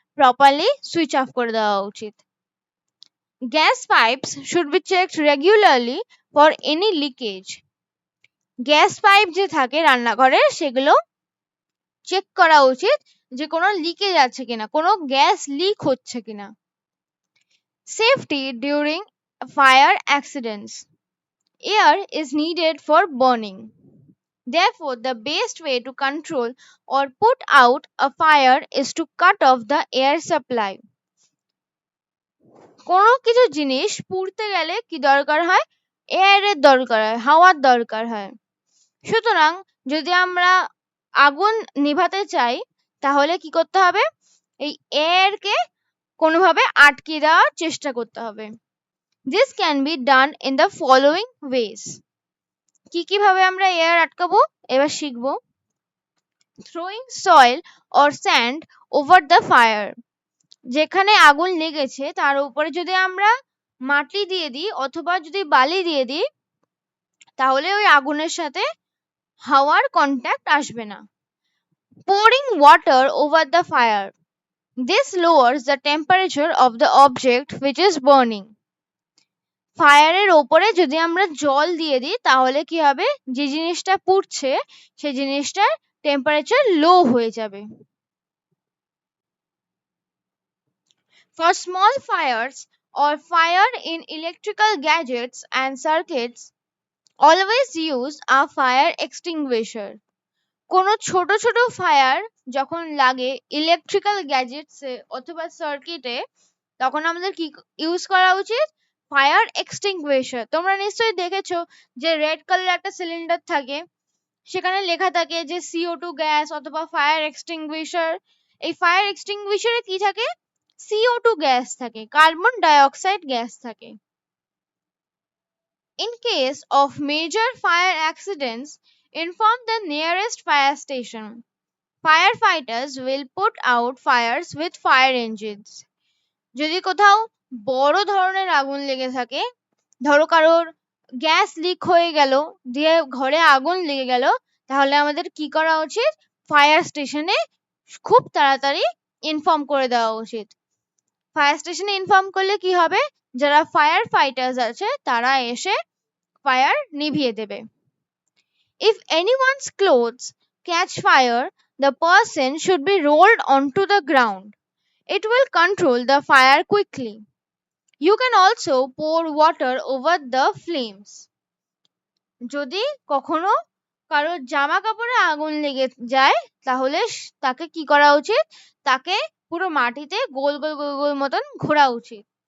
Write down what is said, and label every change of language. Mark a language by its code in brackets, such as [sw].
[bn] Properly switch off করে দেওয়া উচিত। [en] Gas pipes should be checked regularly for any leakage. [bn] Gas pipe যে থাকে রান্নাঘরে সেগুলো চেক করা উচিত যে কোনো লিকেজ আছে কিনা, কোনো গ্যাস লিক হচ্ছে কিনা। [en] Safety during fire accidents. Air is needed for burning. Therefore, the best way to control or put out a fire is to cut off the air supply. [bn] কোনো কিছু জিনিস পুড়তে গেলে কি দরকার হয়? এয়ারের দরকার হয়, হাওয়ার দরকার হয়। সুতরাং যদি আমরা আগুন নিভাতে চাই তাহলে কি করতে হবে? এই এয়ারকে কোনোভাবে আটকে দেওয়ার চেষ্টা করতে হবে। [en] This can be done in the following ways. [bn] কি কিভাবে আমরা এয়ার আটকাবো এবার শিখবো। [en] Throwing soil or sand over the fire. [bn] যেখানে আগুন লেগেছে তার উপরে যদি আমরা মাটি দিয়ে দিই অথবা যদি বালি দিয়ে দিই তাহলে ওই আগুনের সাথে হাওয়ার কন্ট্যাক্ট আসবে না। [en] Pouring water over the fire. This lowers the temperature of the object which is burning. [bn] ফায়ারের ওপরে যদি আমরা জল দিয়ে দিই তাহলে কি হবে? যে জিনিসটা পুড়ছে সেই জিনিসটার টেম্পারেচার লো হয়ে যাবে। [en] For small fires or fire in electrical gadgets and circuits, always use a fire extinguisher. [bn] কোনো ছোট ছোট ফায়ার যখন লাগে ইলেকট্রিক্যাল গ্যাজেটসে অথবা সার্কিটে তখন আমাদের কি ইউজ করা উচিত? Fire extinguisher. তোমরা নিশ্চয়ই দেখেছো যে রেড কালার একটা সিলিন্ডার থাকে, সেখানে লেখা থাকে যে CO2 গ্যাস অথবা ফায়ার এক্সটিংগুইশার। এই ফায়ার এক্সটিংগুইশারে কি থাকে? CO2 গ্যাস থাকে, কার্বন ডাইঅক্সাইড গ্যাস থাকে। [en] In case of major fire accidents, inform the nearest fire station. Firefighters will put out fires with fire engines. [bn] যদি কোথাও বড় ধরনের আগুন লেগে থাকে, ধরো কারোর গ্যাস লিক হয়ে গেল, দিয়ে ঘরে আগুন লেগে গেল, তাহলে আমাদের কি করা উচিত? ফায়ার স্টেশনে খুব তাড়াতাড়ি ইনফর্ম করে দেওয়া উচিত। ফায়ার স্টেশনে ইনফর্ম করলে কি হবে? যারা ফায়ার ফাইটার্স আছে তারা এসে ফায়ার নিভিয়ে দেবে। [en] If anyone's clothes catch fire, the person should be rolled onto the ground. It will control the fire quickly. You can also pour water over the flames. [bn] যদি কখনো কারোর জামা কাপড়ে আগুন লেগে যায় তাহলে তাকে কি করা উচিত? তাকে পুরো মাটিতে গোল গোল গোল গোল মতন ঘোরা উচিত।